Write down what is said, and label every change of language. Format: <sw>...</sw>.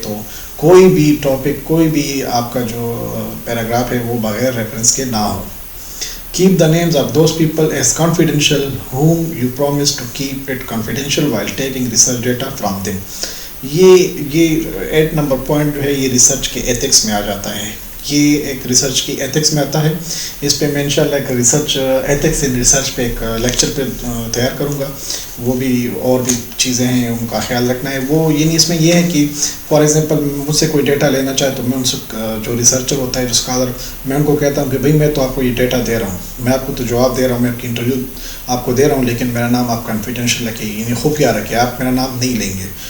<ur>تو کوئی بھی ٹاپک، کوئی بھی آپ کا جو پیراگراف ہے وہ بغیر ریفرنس کے نہ ہو.</ur> <en>Keep the names of those people as confidential whom you promise to keep it confidential while taking research data from them.</en> <ur>یہ 8 نمبر پوائنٹ جو ہے یہ ریسرچ کے ایتھکس میں آ جاتا ہے. یہ ایک ریسرچ کی ایتھکس میں آتا ہے. اس پہ میں انشاءاللہ ایک ریسرچ ایتھکس ان ریسرچ پہ ایک لیکچر پہ تیار کروں گا. وہ بھی اور بھی چیزیں ہیں ان کا خیال رکھنا ہے. وہ یعنی اس میں یہ ہے کہ</ur> <en>for example</en> <ur>مجھ سے کوئی ڈیٹا لینا چاہے تو میں ان سے جو ریسرچر ہوتا ہے جو اسکالر، میں ان کو کہتا ہوں کہ بھائی میں تو آپ کو یہ ڈیٹا دے رہا ہوں، میں آپ کو تو جواب دے رہا ہوں، میں آپ کی انٹرویو آپ کو دے رہا ہوں، لیکن میرا نام آپ کنفیڈینشیل رکھے، یعنی خفیہ رکھے، آپ میرا نام نہیں لیں گے.</ur>